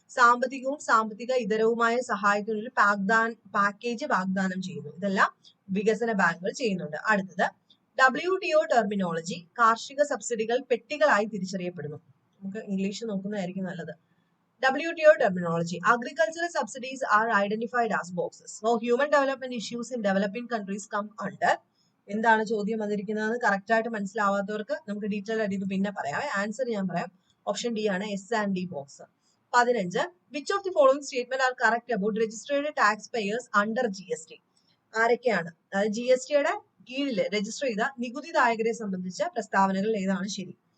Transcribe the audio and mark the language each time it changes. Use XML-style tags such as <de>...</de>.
<ml>സാമ്പത്തികവും സാമ്പത്തിക ഇതരവുമായ സഹായത്തിനൊരു പാക്കേജ് വാഗ്ദാനം ചെയ്യുന്നു. ഇതെല്ലാം വികസന ബാങ്കുകൾ ചെയ്യുന്നുണ്ട്. അടുത്തത് WTO ടെർമിനോളജി. കാർഷിക സബ്സിഡികൾ പെട്ടികളായി തിരിച്ചറിയപ്പെടുന്നു. നമുക്ക് ഇംഗ്ലീഷ് നോക്കുന്നതായിരിക്കും നല്ലത്.</ml> <en>WTO terminology. Agricultural subsidies are identified as boxes. So human development issues in developing countries come under.</en> <ml>എന്താണ് ചോദ്യം വന്നിരിക്കുന്നത് കറക്റ്റ് ആയിട്ട് മനസ്സിലാവാത്തവർക്ക് നമുക്ക് ഡീറ്റെയിൽ ആയിട്ട് ഇത് പിന്നെ പറയാം. ആൻസർ ഞാൻ പറയാം. ഓപ്ഷൻ ഡി ആണ്</ml> <en>S&D box. 15 which of the following statement are correct about registered tax payers under GST?</en> <ml>ആരൊക്കെയാണ്? അതായത് GSTയുടെ കീഴിൽ രജിസ്റ്റർ ചെയ്ത നികുതിദായകരെ സംബന്ധിച്ച പ്രസ്താവനകൾ ഏതാണ് ശരി?</ml>